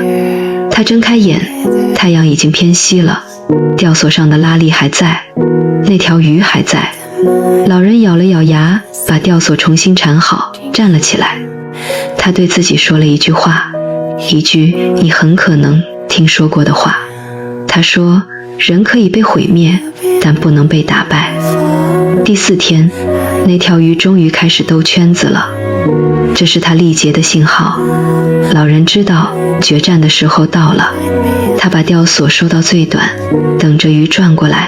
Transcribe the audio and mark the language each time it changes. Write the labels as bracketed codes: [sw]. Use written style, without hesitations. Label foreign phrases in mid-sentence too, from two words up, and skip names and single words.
[zh] 他睜開眼，太陽已經偏西了，吊索上的拉力還在，那條魚還在。老人咬了咬牙，把吊索重新纏好，站了起來。他對自己說了一句話，一句你很可能聽說過的話。他說，人可以被毀滅，但不能被打敗。第4天，那條魚終於開始兜圈子了，這是他力竭的信號。老人知道決戰的時候到了，他把吊索收到最短，等着魚轉過來。